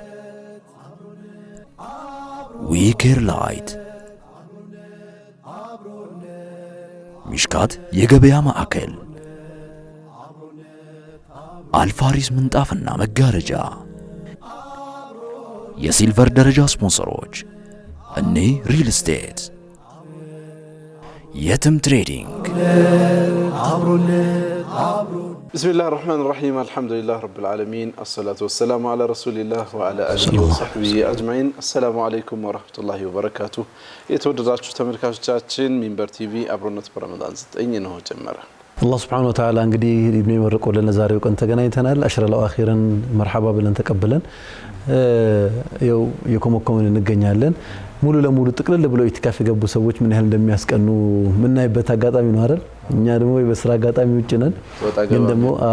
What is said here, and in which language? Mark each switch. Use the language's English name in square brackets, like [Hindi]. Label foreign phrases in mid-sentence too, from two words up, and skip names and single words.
[Amharic] ዊኬር ላይት፣ ሚሽካት የገበያ ማዕከል፣ አልፋሪስ ምንጣፍና መጋረጃ፣ የሲልቨር ደረጃ ስፖንሰሮች እኔ ሪል ስቴት፣ የትም ትሬዲንግ። [Arabic] بسم الله الرحمن الرحيم الحمد لله رب العالمين الصلاة والسلام على رسول الله وعلى آله وصحبه أجمعين السلام عليكم ورحمة الله وبركاته [Amharic] የተወደዳችሁ ተመልካቾቻችን ሚንበር ቲቪ አብሮነት በረመዳን 9 ነው ጀመረ [Arabic] الله سبحانه وتعالى [Amharic] እንግዲህ ኢብኑ መርቆ ለዛሬው ቀን ተገናኝተናል [Arabic] العشر الأواخر [Amharic] መርሐባ ብለን ተቀበለን የኮመኮመን እንገኛለን ሙሉ ለሙሉ ጥቅልል ብለው ኢቲካፍ የገቡ ሰዎች ምን ያህል እንደሚያስቀኑ ምናይበት አጋጣሚ ነው አይደል እኛ ደግሞ በስራ አጋጣሚ ውጭ ነን ግን ደግሞ